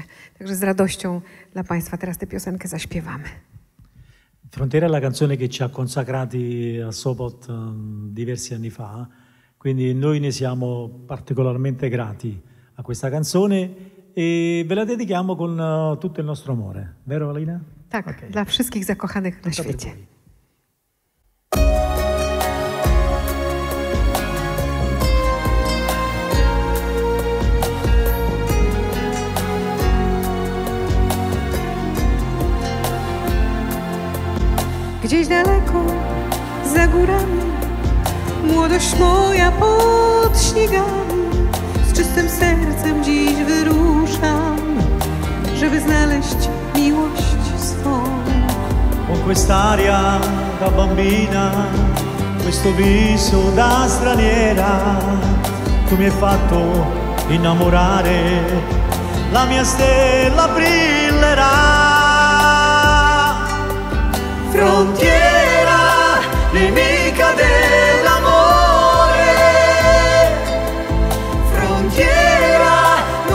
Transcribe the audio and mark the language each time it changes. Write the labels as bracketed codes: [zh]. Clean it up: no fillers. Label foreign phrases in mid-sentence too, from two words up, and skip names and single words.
[pl] Także z radością dla Państwa teraz tę piosenkę zaśpiewamy. [it] Frontiera è la canzone che ci ha consacrati a Sopot diversi anni fa, quindi noi ne siamo particolarmente grati a questa canzone e ve la dedichiamo con tutto il nostro amore. Vero Alina? [pl] Tak, okay. Dla wszystkich zakochanych na świecie. Gdzieś daleko, za górami, młodość moja pod śniegami, z czystym sercem dziś wyruszam, żeby znaleźć miłość swą. [it] Con quest'aria da bambina, questo viso da straniera, tu mi hai fatto innamorare, la mia stella brillerà. Frontiera, nemica dell'amore, frontiera,